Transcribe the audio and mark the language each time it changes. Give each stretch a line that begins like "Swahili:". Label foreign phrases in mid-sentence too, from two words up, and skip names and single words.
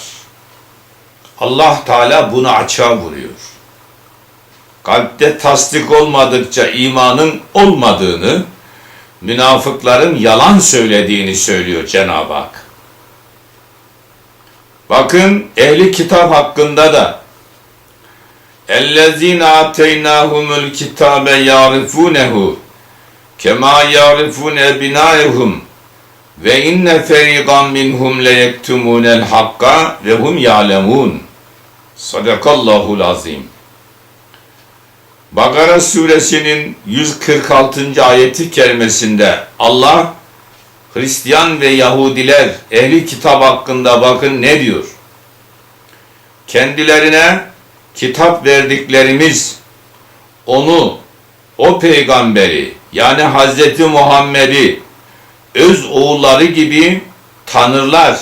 Turkish: Allah Teala bunu açığa vuruyor. Kalpte tasdik olmadıkça imanın olmadığını, münafıkların yalan söylediğini söylüyor Cenab-ı Hak. Bakın ehli kitap hakkında da
Arabic: اَلَّذ۪ينَ آتَيْنَاهُمُ الْكِتَابَ يَعْرِفُونَهُ كَمَا يَعْرِفُونَ اَبْنَائَهُمْ وَاِنَّ فَرِيقًا مِنْهُمْ لَيَكْتُمُونَ الْحَقَّ وَهُمْ يَعْلَمُونَ صدق الله العظيم.
Turkish: Bakara suresinin 146. ayeti kerimesinde Allah Hristiyan ve Yahudiler ehli kitap hakkında bakın ne diyor? Kendilerine kitap verdiklerimiz onu, o peygamberi yani Hazreti Muhammed'i öz oğulları gibi tanırlar.